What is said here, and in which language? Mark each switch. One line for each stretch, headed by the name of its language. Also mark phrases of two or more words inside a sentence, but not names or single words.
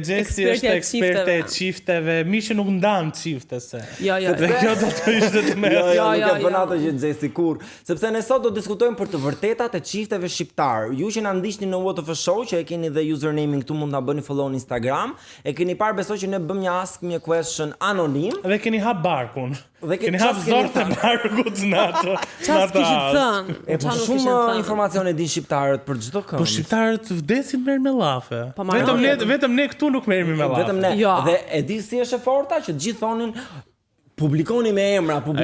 Albanian: Gjesi është eksperte e çifteve, mishi nuk ndan çifte se. Jo. Dhe kjo do të ishte të më. Jo, nuk e bën atë gjë Gjesi kur, sepse ne sot do diskutojmë për të vërtetat e çifteve shqiptar. Ju që na ndiqni në What of a Show, që e keni dhe username këtu, mund ta bëni follow në Instagram. E keni parë besoj që ne bëm një
English: ask me question
Albanian: anonim. Dhe keni hap barkun. Dhe keni hap zorët e barkut në atë. Çfarë kishit thënë? E po shumë informacione din shqiptarët për çdo kënd. Po shqiptarët vdesin merr me llafe. Vetëm ne këtu nuk merremi me llafe. Vetëm ne. Dhe e di si është e forta që të gjithë thonin publikoni me emra.